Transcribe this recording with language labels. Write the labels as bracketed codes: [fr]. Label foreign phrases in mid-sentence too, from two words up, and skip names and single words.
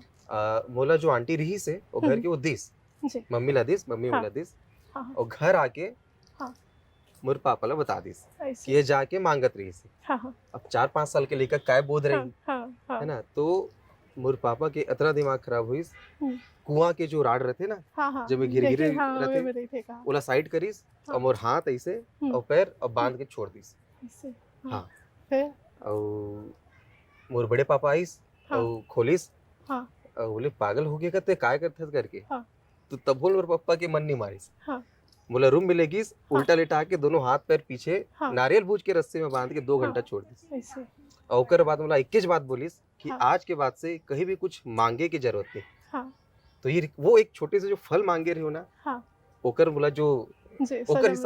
[hne] मोला जो आंटी रही से वो घर हुँ, के वो दिस, जी, मम्मी ला दिस, मम्मी हाँ, मोला दिस हाँ, हाँ, और घर आके हाँ, मोर पापा ला बता दिस कि ऐसे, ये जाके माँगत रही से। हाँ, हाँ, अब 4-5 साल के लइका काय बोध हाँ, रही, हाँ, है हाँ, ना? तो मोर पापा के इतना दिमाग खराब होइस, हुँ, कुआँ के जो राड रहथे ना, हाँ, हाँ, जेमे देखे घेर-घेरे हाँ, वे रहथे, में देखे कहा, ओला साइड करिस और हाँ, मोर हाथ ऐसे हुँ, और पैर और हुँ, बाँध के छोड़ दिस। ऐसे, हाँ, हाँ, फिर? अउ मोर बड़े पापा आइस हाँ, अउ खोलिस हाँ, अउ बोले पागल हो गे का ते काय करथस करके। हाँ, तो तभो मोर पप्पा के मन नहीं मारिस। हाँ, मोला रूम में ले गिस, हाँ, उल्टा लेटा के दोनों हाथ पैर पीछे हाँ, नारियल भूज के रस्सी में बाँध के 2 हाँ, घंटा छोड़ दिस। ऐसे, और ओकर बाद मोला एक्केच बात बोलिस कि हाँ, आज के बाद से कहीं भी कुछ माँगे के जरूरत नहीं। हाँ, तो ये वो एक छोटे से जो फल माँगे रहे हो ना, हाँ, ओकर मोला जो जी, ओकर सजा हिसाब